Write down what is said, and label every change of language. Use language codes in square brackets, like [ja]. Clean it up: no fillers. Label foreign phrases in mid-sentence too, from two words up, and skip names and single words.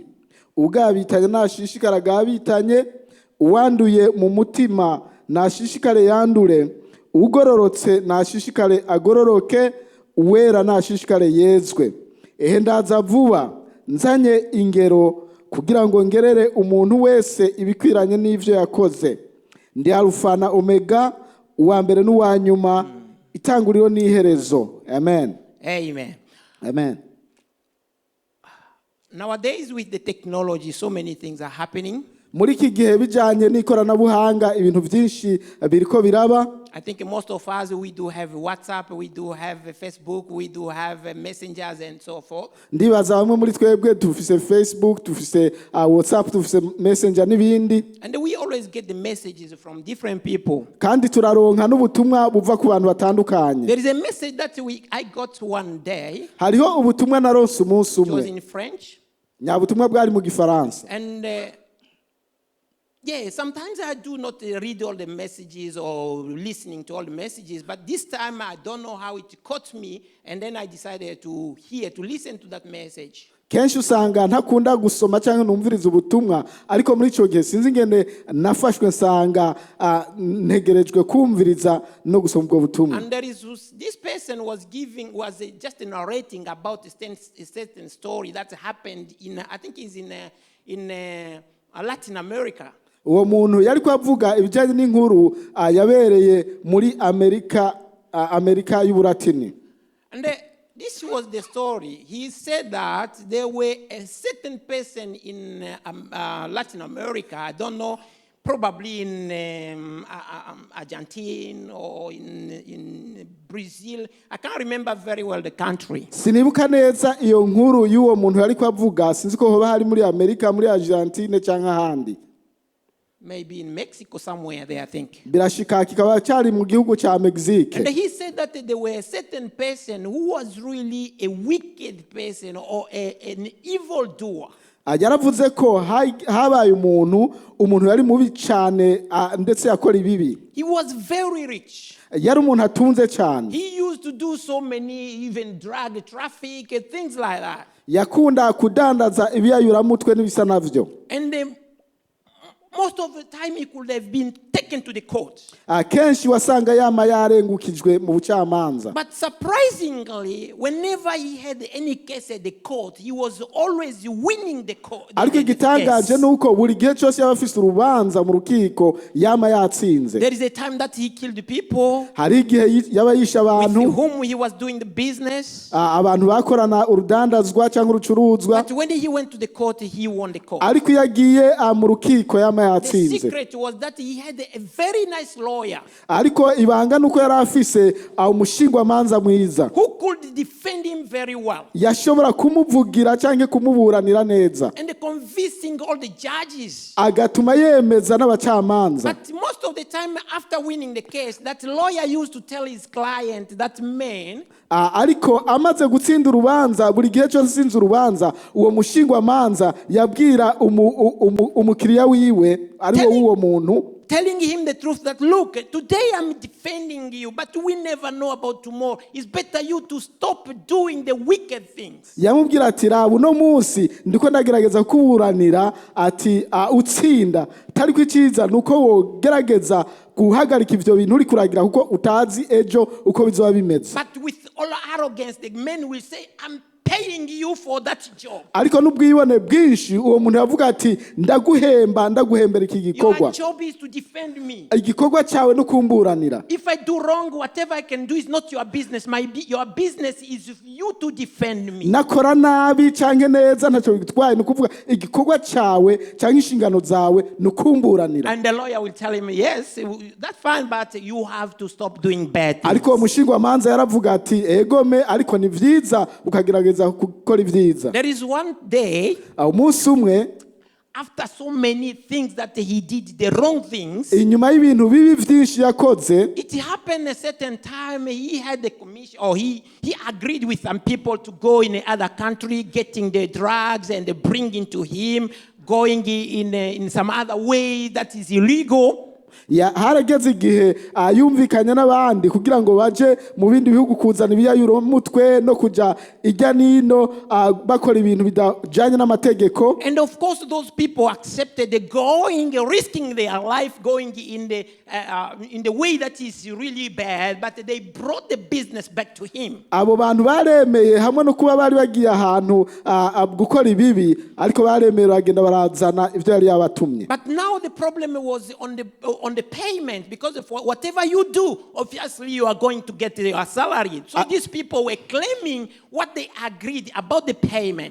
[rn] Ugabitanye nashishikara agabitanye, uwanduye mu mutima nashishikare yandure, ugororotse nashishikare agororoke, uwera nashishikare yezwe. Ehe ndaza vuba, nzanye ingero kugira ngo ngerere umuntu wese ibikwiranye n'ivyo yakoze. Ndi Alpha na Omega, uwa mbere n'uwa nyuma, itanguriro n'iherezo. Amen. Amen. Amen. [en] Nowadays with the technology, so many things are happening. [rn] muri iki gihe bijanye n'ikoranabuhanga ibintu byinshi biriko biraba. [en] I think most of us, we do have WhatsApp, we do have Facebook, we do have messengers and so forth. [rn] Ndibaza bamwe muri twebwe dufise Facebook, dufise WhatsApp, dufise Messenger n'ibindi. [en] And we always get the messages from different people. [rn] Kandi turaronka n'ubutumwa buva ku bantu batandukanye. [en] There is a message that I got one day. [rn] Hariho ubutumwa naronse umunsi [en] It was [rn] umwe. [en] in French. [rn] Nyabutumwa bwari mu Gifaransa. [en] And yeah, sometimes I do not read all the messages or listening to all the messages, but this time I don't know how it caught me, and then I decided to listen to that message. [rn] Kenshi usanga ntakunda gusoma cyangwa numviriza ubutumwa, ariko muri ico gihe sinzi ngene nafashwe nsanga ntegerejwe kumviriza no gusoma ubwo butumwa. [en] And this person was just narrating about a certain story that happened I think is in Latin America. [rn] Uwo muntu yari kwavuga ibijanye n'inkuru yabereye muri Amerika y'Uburatini. [en] And this was the story. He said that there were a certain person in Latin America, I don't know, probably in Argentina or in Brazil. I can't remember very well the country. [rn] Sinibuka neza iyo nkuru y'uwo muntu yari kwavuga, sinzi ko hoba hari muri Amerika, muri Argentina cyangwa ahandi. [en] Maybe in Mexico somewhere there, I think. [rn] Birashika kikaba cyari mu gihugu cya Mexique. [en] And he said that there were a certain person who was really a wicked person or an evil doer. [rn] Yaravuze ko habaye umuntu yari mubi cyane ndetse yakora ibibi. [en] He was very rich. [rn] Yari umuntu atunze cyane. [en] He used to do so many, even drug traffic and things like that. [rn] Yakunda kudandaza ibiyayuramutwe n'ibisa navyo. [en] And most of the time he could have been taken to the court. [rn] Kenshi wasanga yama yarengukijwe mu bucamanza. [en] But surprisingly, whenever he had any case at the court, he was always winning the court. [rn] Ariko igitangaje nuko buri gihe cyose yaba afise urubanza mu rukiko yama yatsinze. [en] There is a time that he killed people. [rn] Hari igihe yaba yisha abantu. [en] With whom he was doing the business. [rn] Abantu bakorana urudandazwa cyangwa urucuruzwa. [en] But when he went to the court, he won the court. [rn] Ariko yagiye mu rukiko yama yatsinze. [en] The secret was that he had a very nice lawyer. [rn] Ariko ibanga nuko yari afise umushingwamanza mwiza. [en] Who could defend him very well. [rn] Yashobora kumuvugira cyangwa kumuburanira neza. [en] And convincing all the judges. [rn] Agatuma yemeza n'abacamanza. [en] But most of the time after winning the case, that lawyer used to tell his client, that man, [rn] ariko amaze gutsinda urubanza, buri gihe cyose sinzi urubanza, uwo mushingwamanza yabwira umukiriya wiwe ari wo muntu, [en] telling him the truth that, look, today I'm defending you, but we never know about tomorrow. It's better you to stop doing the wicked things. [rn] Yamubwira ati raba uno munsi ndiko ndagerageza kuburanira ati utsinda, tariko iciza nuko wogerageza guhagarika ivyo bintu uri kuragira kuko utazi ejo uko bizoba bimeze. [en] But with all arrogance, the men will say, I'm paying you for that job. [rn] Ariko n'ubwibone bwinshi uwo muntu yavuga ati ndaguhembera iki gikorwa. [en] Your job is to defend me. [rn] Igikorwa cyawe no kumburanira. [en] If I do wrong, whatever I can do is not your business. Your business is you to defend me. [rn] Nakora nabi cyangwa neza ntacyo bitwaye, no kuvuga igikorwa cyawe cyangwa inshingano zawe no kumburanira. [en] And the lawyer will tell him, yes, that's fine, but you have to stop doing bad things. [rn] Ariko umushingwamanza yaravuga ati egome, ariko ni vyiza ukagerageza gukora ibyiza. [en] There is one day, [rn] umunsi umwe, [en] after so many things that he did, the wrong things, [rn] inyuma y'ibintu bibi vyinshi yakoze, [en] it happened a certain time he had the commission, or he agreed with some people to go in another country, getting the drugs and bringing to him, going in some other way that is illegal. [rn] Harageze igihe yumvikanye n'abandi kugira ngo baje mu bindi bihugu kuzana ibiyayuro mutwe no kuja ijya nino bakora ibintu bidajanye n'amategeko. [en] And of course those people accepted the going, risking their life, going in the way that is really bad, but they brought the business back to him. [rn] Abo bantu baremeye hamwe no kuba bari bagiye ahantu gukora ibibi, ariko baremeye bagenda barazana ivyo yari yabatumye. [en] But now the problem was on the payment, because of whatever you do, obviously you are going to get your salary. So these people were claiming what they agreed about the payment.